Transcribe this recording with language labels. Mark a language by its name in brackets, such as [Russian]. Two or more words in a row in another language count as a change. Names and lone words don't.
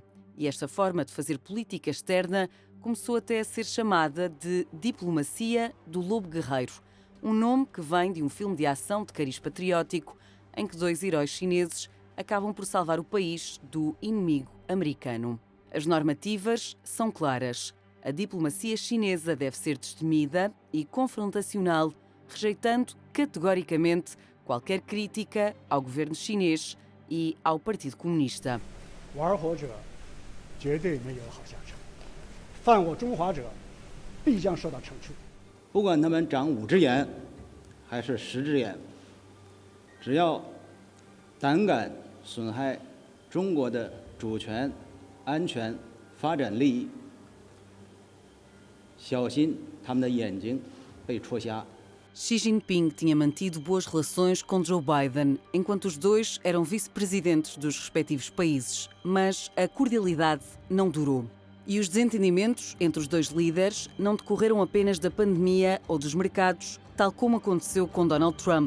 [Portuguese] E esta forma de fazer política externa começou até a ser chamada de diplomacia do lobo guerreiro, um nome que vem de um filme de ação de cariz patriótico em que dois heróis chineses acabam por salvar o país do inimigo americano. As normativas são claras. A diplomacia chinesa deve ser destemida e confrontacional, rejeitando categoricamente qualquer crítica ao governo chinês e ao Partido Comunista. [Chinese] 玩火者绝对没有好下场，犯我中华者必将受到惩处。不管他们长5只眼还是10只眼，只要胆敢损害中国的主权、安全、发展利益，小心他们的眼睛被戳瞎。 [Portuguese] Xi Jinping tinha mantido boas relações com Joe Biden, enquanto os dois eram vice-presidentes dos respectivos países, mas a cordialidade não durou. E os desentendimentos entre os dois líderes não decorreram apenas da pandemia ou dos mercados, tal como aconteceu com Donald Trump.